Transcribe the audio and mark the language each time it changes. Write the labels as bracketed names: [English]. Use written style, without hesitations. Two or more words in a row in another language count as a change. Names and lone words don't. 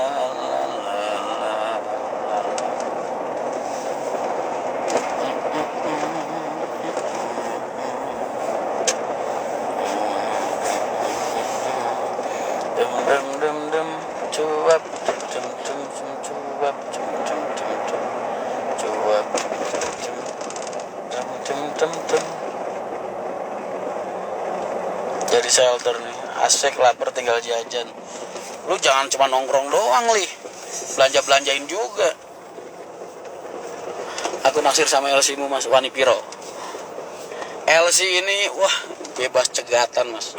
[Indonesian] dum dum dum dum cuap cum cum cum cuap cum cum cum cum cuap cum cum cum cum. Jadi shelter nih, asik, lapar tinggal jajan. Lu jangan cuma nongkrong doang, Li. Belanja-belanjain juga. Aku naksir sama LC-mu, Mas. [Javanese] Wani Piro. [Indonesian] LC ini, wah, bebas cegatan, Mas.